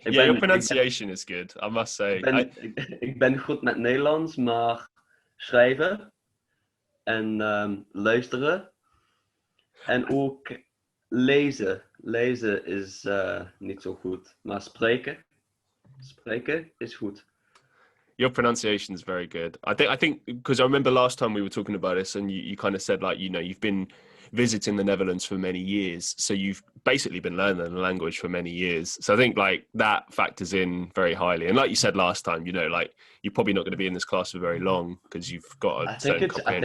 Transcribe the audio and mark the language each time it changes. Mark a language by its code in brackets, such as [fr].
[en] Yeah, your pronunciation is good, I must say. [nl] Ik ben goed met Nederlands, maar schrijven en luisteren en ook lezen. Lezen is niet zo goed, maar spreken is goed. [en] Your pronunciation is very good. I think because I remember last time we were talking about this, and you kind of said, like, you know, you've been visiting the Netherlands for many years, so you've basically been learning the language for many years. So I think like that factors in very highly. And like you said last time, you know, like you're probably not going to be in this class for very long because you've got a certain comprehension.